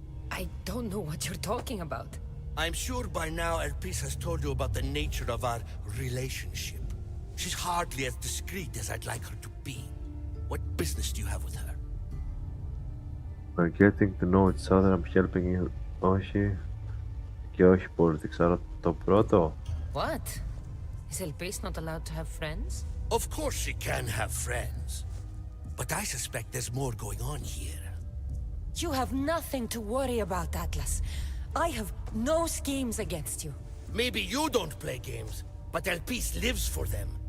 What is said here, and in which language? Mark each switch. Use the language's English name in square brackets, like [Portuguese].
[English] I don't know what you're talking about. I'm sure by now Elpis has told you about the nature of our relationship. She's hardly as discreet as I'd like her to be. What business do you have with her? We're getting to know each other, I'm helping you. [Greek] Όχι. Και όχι politics, άρα το πρώτο. [English] What? Is Elpis not allowed to have friends? Of course she can have friends. But I suspect there's more going on here. You have nothing to worry about, Atlas. I have no schemes against you. Maybe you don't play games, but Elpis lives for them.